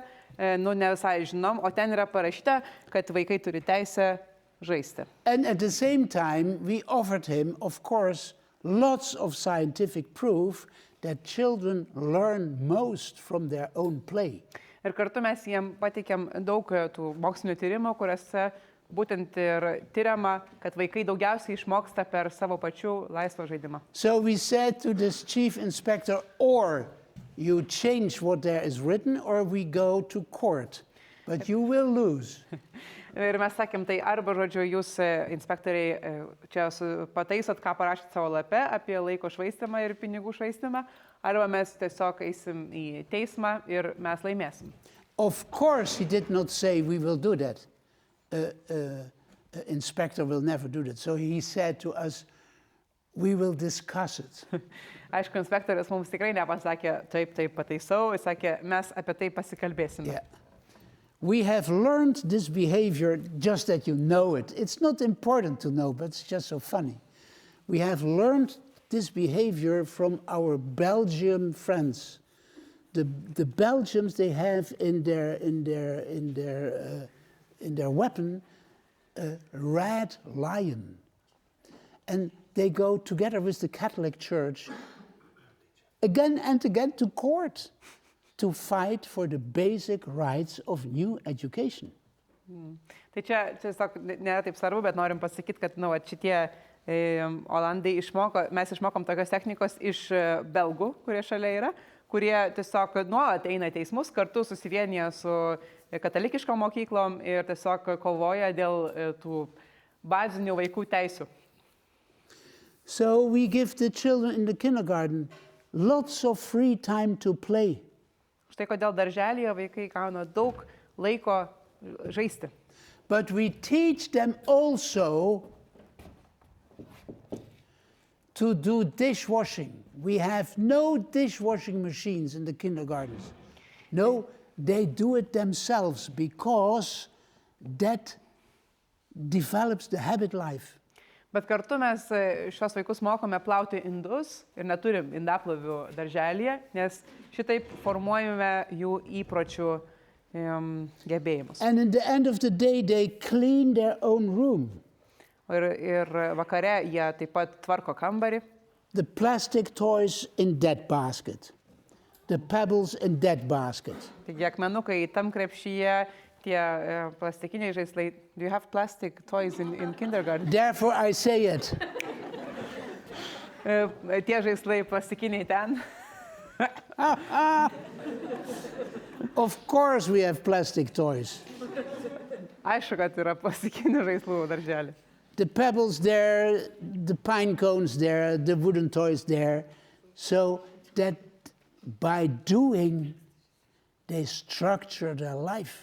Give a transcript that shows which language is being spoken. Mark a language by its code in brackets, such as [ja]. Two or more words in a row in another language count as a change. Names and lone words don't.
[lt] Nu, ne visai žinom, o ten yra parašyta, kad vaikai turi teisę žaisti. [en] And at the same time, we offered him, of course, lots of scientific proof that children learn most from their own play. [lt] Ir kartu mes jiem pateikėm daug tų mokslinių tyrimų, kuriuose būtent ir tyriama, kad vaikai daugiausiai išmoksta per savo pačių laisvą žaidimą. [en] So we said to this chief inspector, or you change what there is written, or we go to court, but you will lose. [lt] Ir mes sakėm, tai arba, žodžiu, jūs inspektoriai čia pataisot, ką parašėt savo lape apie laiko švaistimą ir pinigų švaistimą, arba mes tiesiog eisim į teismą ir mes laimėsim. [en] Of course he did not say we will do that. Inspector will never do that. So he said to us, we will discuss it. [lt] Aišku, inspektorius mums tikrai nepasakė, taip pataisau, jis sakė, mes apie tai pasikalbėsime. [en] Yeah. We have learned this behavior just that you know it. It's not important to know, but it's just so funny. We have learned this behavior from our Belgian friends. The Belgians, they have in their weapon a red lion, and they go together with the Catholic Church again and again to court to fight for the basic rights of new education. [lt] Tai čia tiesiog nėra taip svarbu, bet norim pasakyti, kad šitie Olandai mes išmokom tokios technikos iš belgų, kurie šalia yra, kurie tiesiog nuolat eina teismus, kartu susivienyje su katalikiškom mokyklom ir tiesiog kovoja dėl tų bazinių vaikų teisių. [en] So we give the children in the kindergarten lots of free time to play. [lt] Štai kodėl darželyje vaikai gauna daug laiko žaisti. [en] But we teach them also to do dishwashing. We have no dishwashing machines in the kindergartens. No, they do it themselves because that develops the habit life. [lt] Bet kartu mes šios vaikus mokome plauti indus ir neturim indaplovių darželyje, nes šitaip formuojame jų įpročių gebėjimus. [en] And at the end of the day, they clean their own room. [lt] Ir vakare jie taip pat tvarko kambarį. [en] The plastic toys in that basket. The pebbles in that basket. [lt] Taigi akmenukai tam krepšyje, tie plastikiniai žaislai. [en] Do you have plastic toys in kindergarten? Therefore, I say it. [lt] Tie žaislai plastikiniai ten. [en] Of course we have plastic toys. [lt] Aišku, kad yra plastikinių žaislų darželį. [en] The pebbles there, the pine cones there, the wooden toys there. So that by doing, they structure their life.